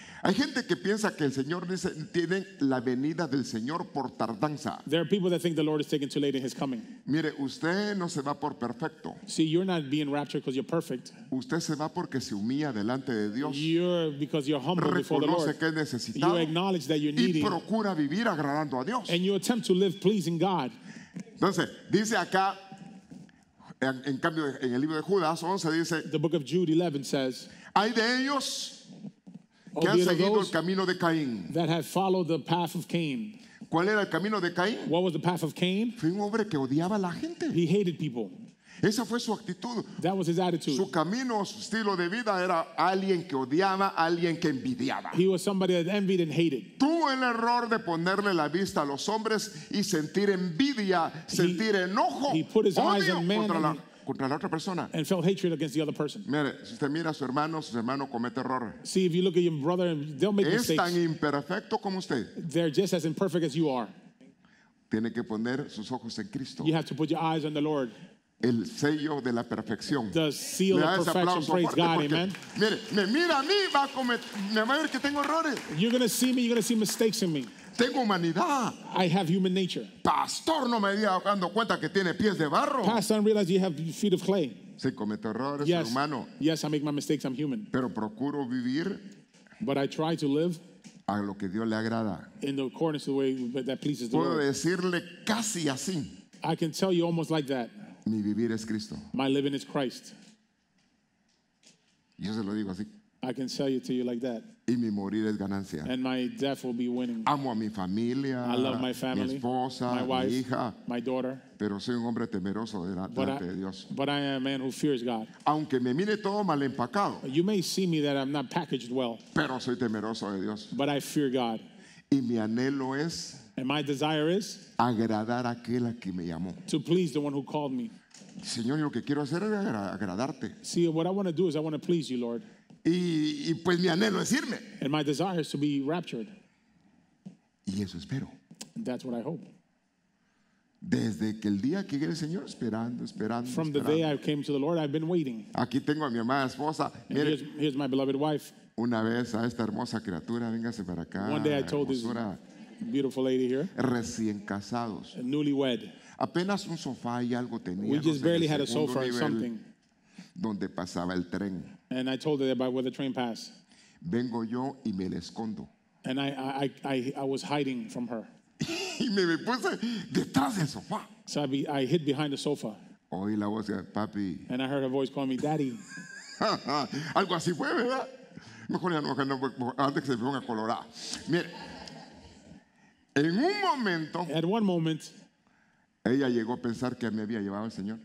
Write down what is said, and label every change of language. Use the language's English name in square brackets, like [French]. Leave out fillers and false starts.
[Spanish] Hay gente que piensa que el Señor dice, tiene la venida del Señor por tardanza. [English] There are people that think the Lord is taking too late in his coming. [Spanish] Mire, usted no se va por perfecto. [English] See, you're not being raptured because you're perfect. [Spanish] Usted se va porque se humilla delante de Dios. [English] You're because you're humble before the [Spanish] Reconoce [English] Lord. [Spanish] que es [English] You [Spanish] necesitado [English] acknowledge that you're [Spanish] y [English] needy [Spanish] procura vivir agradando a Dios. [English] and you attempt to live pleasing God. [Spanish] Entonces, dice acá, en cambio, en el libro de Judas 11 dice, [English] The book of Jude 11 says, [Spanish] hay de ellos [English] "Oh, [Spanish] que han [English] be it of [Spanish] seguido el [English] those [Spanish] camino de Caín. [English] that have followed the path of Cain." [Spanish] ¿Cuál era el camino de Caín? [English] What was the path of Cain? [Spanish] Fue un hombre que odiaba a la gente. [English] He hated people. [Spanish] Esa fue su actitud. [English] That was his attitude. [Spanish] Su camino, su estilo de vida era alguien que odiaba, alguien que envidiaba. [English] He was somebody that envied and hated. [Spanish] Tuvo el error de ponerle la vista a los hombres y sentir envidia, sentir enojo, [English] he put his eyes [Spanish] odio [English] on man [Spanish] contra la otra persona. [English] And felt hatred against the other person. [Spanish] Mire, si usted mira a su hermano comete error. [English] See, if you look at your brother, they'll make [Spanish] Es tan [English] mistakes. [Spanish] imperfecto como usted. [English] They're just as imperfect as you are. [Spanish] Tiene que poner sus ojos en Cristo. [English] You have to put your eyes on the Lord. [Spanish] El sello de la perfección. [English] The seal [Spanish] Le da [English] of [Spanish] ese [English] perfection. [Spanish] aplauso [English] Praise [Spanish] fuerte [English] God, [Spanish] porque, [English] amen. [Spanish] mire, me mira a mí, me va a ver que tengo errores. [English] You're going to see me, you're going to see mistakes in me. [Spanish] Tengo humanidad. [English] I have human nature. [Spanish] Pastor, no me había dando cuenta que tiene pies de barro. [English] Pastor, I didn't realize you have feet of clay. [Spanish] Sí, cometo errores, [English] Yes, [Spanish] hermano, [English] yes, I make my mistakes. I'm human. [Spanish] pero procuro vivir [English] But I try to live [Spanish] a lo que Dios le agrada. [English] in the accordance to the way that pleases the [Spanish] Puedo [English] Lord. [Spanish] decirle casi así, [English] I can tell you almost like that. [Spanish] mi vivir es Cristo. [English] My living is Christ. [Spanish] Yo se lo digo así. [English] I can tell you to you like that. [Spanish] Y mi morir es ganancia. [English] And my death will be winning. [Spanish] Amo a mi familia, [English] I love my [Spanish] mi [English] family, [Spanish] esposa, [English] my [Spanish] mi [English] wife, [Spanish] hija, [English] my daughter. [Spanish] pero soy un hombre temeroso [English] But [Spanish] delante de Dios. [English] I am a man who fears God. [Spanish] Aunque me mire todo mal empacado, [English] You may see me that I'm not packaged well, [Spanish] pero soy temeroso de Dios. [English] but I fear God. [Spanish] Y mi anhelo es [English] And my desire is [Spanish] agradar a aquel a quien me llamó. [English] to please the one who called me. [Spanish] Señor, yo lo que quiero hacer es agradarte. [English] See, what I want to do is I want to please you, Lord. [Spanish] Y pues mi anhelo es irme. [English] And my desire is to be raptured. [Spanish] Y eso espero. [English] And that's what I hope. [Spanish] Desde que el día que llegue el Señor, esperando. [English] From the day I came to the Lord, I've been waiting. [Spanish] Aquí tengo a mi amada esposa. [English] And [Spanish] Mire, [English] here's my beloved wife. [Spanish] una vez a esta hermosa criatura, véngase para acá. [English] One day I told this [Spanish] Hermosura, [English] beautiful lady here, [Spanish] recién casados. [English] newlywed. [Spanish] Apenas un sofá y algo tenía. [English] We just barely had a sofa or [Spanish] nivel, [English] something. [Spanish] donde pasaba el tren. [English] And I told her that by where the train passed. [Spanish] Vengo yo y me le escondo. [English] And I was hiding from her. [Spanish] Y me puse detrás del sofá. [English] So I hid behind the sofa. [Spanish] Oí la voz de papi. [English] And I heard her voice calling me Daddy. [Spanish] Algo así fue, ¿verdad? Mejor ya no, antes que se me ponga colorada. Mire, en un momento, [English] At one moment, [Spanish] ella llegó a pensar que me había llevado el Señor,